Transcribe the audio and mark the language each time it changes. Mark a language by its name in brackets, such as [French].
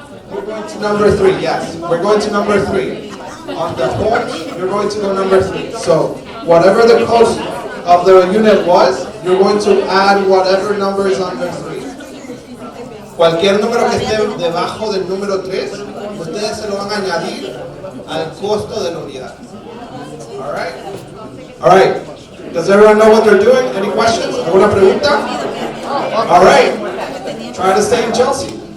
[English] We're going to number 3, yes. We're going to number 3. On the home, you're going to go number 3. So whatever the cost of the unit was, you're going to add whatever number is under 3. [Spanish] Cualquier número que esté debajo del número 3, ustedes se lo van a añadir al costo de la unidad. [English] All right? All right. Does everyone know what they're doing? Any questions? [Spanish] ¿Alguna pregunta? [English] All right. Try to stay in Chelsea.